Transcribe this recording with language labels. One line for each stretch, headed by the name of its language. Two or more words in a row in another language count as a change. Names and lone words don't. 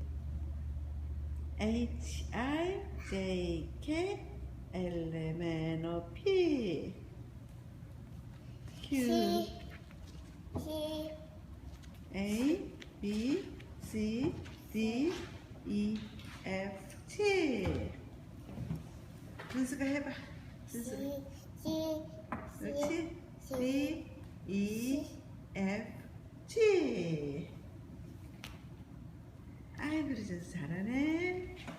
English: H I J K L M N O P Q A B C D E F G
Korean: 준수가 해봐. 준수. 그렇지?
English: D E F G.
Korean: 아이 그래 준수 잘하네.